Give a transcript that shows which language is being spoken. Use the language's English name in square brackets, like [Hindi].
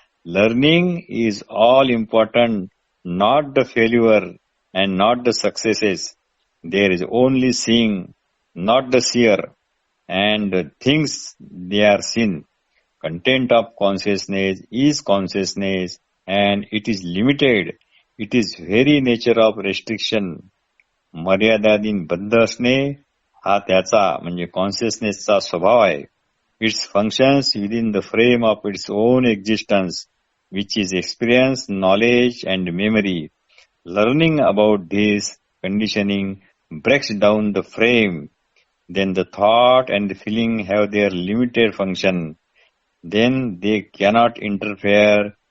[English] Learning is all important, not the failure and not the successes. There is only seeing, not the seer, and the things they are seen. Content of consciousness is consciousness, and it is limited. It is very nature of restriction. [Marathi] मर्यादाधीन बद्ध असणे हा त्याचा म्हणजे कॉन्शियसनेसचा स्वभाव आहे. [English] Its functions within the frame of its own existence, which is experience, knowledge and memory. Learning about this conditioning breaks down the frame. Then the thought and the feeling have their limited function. Then they cannot interfere